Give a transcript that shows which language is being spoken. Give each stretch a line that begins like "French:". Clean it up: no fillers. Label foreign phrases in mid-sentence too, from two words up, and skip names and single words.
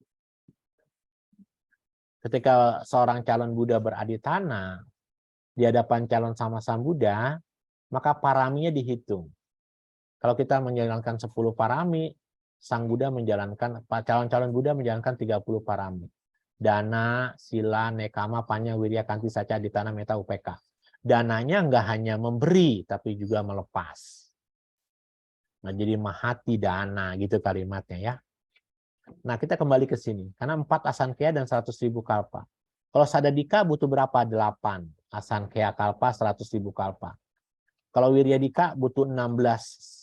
Indonesian: Ketika seorang calon Buddha beraditana di hadapan calon sama Sang Buddha, maka paraminya dihitung. Kalau kita menjalankan 10 parami, Sang Buddha menjalankan, calon-calon Buddha menjalankan 30 parami.
Pali: Dana, sila, nekama, panya, wirya, kanti, saca, aditana, meta, upeka.
Indonesian: Dananya enggak hanya memberi, tapi juga melepas. Nah, jadi
Pali: mahati dana,
Indonesian: gitu kalimatnya ya. Nah, kita kembali ke sini. Karena 4 asankheya dan 100.000 kalpa. Kalau sadadika butuh berapa? 8.
Pali: Asankheya kalpa,
Indonesian: 100.000 kalpa. Kalau wiryadika butuh 16.